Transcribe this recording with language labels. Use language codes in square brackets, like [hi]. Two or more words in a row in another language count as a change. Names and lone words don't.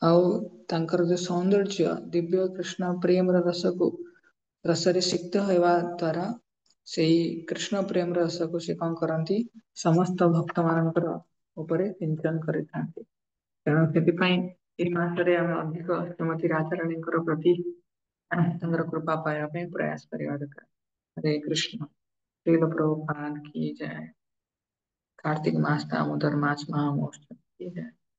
[or] ଆଉ ତାଙ୍କର ଯୋଉ ସୌନ୍ଦର୍ଯ୍ୟ ଦିବ୍ୟ କୃଷ୍ଣ ପ୍ରେମର ରସରେ ସିକ୍ତ ହେବା ଦ୍ଵାରା ସେଇ କୃଷ୍ଣ ପ୍ରେମର ରସକୁ ସେ କଣ କରନ୍ତି ସମସ୍ତ ଭକ୍ତ ମାନଙ୍କର ଉପରେ ସିଞ୍ଚନ କରିଥାନ୍ତି। ତେଣୁ ସେଥିପାଇଁ ଏଇ ମାସରେ ଆମେ ଅଧିକ ଶ୍ରୀମତୀ ରାଧାରାଣୀଙ୍କର ପ୍ରତି ତାଙ୍କର କୃପା ପାଇବା ପାଇଁ ପ୍ରୟାସ କରିବା ଦରକାର। [hi] हरे कृष्ण। श्रील प्रभुपाद की जय। कार्तिक मास दामोदर मास महामहोत्सव की जय।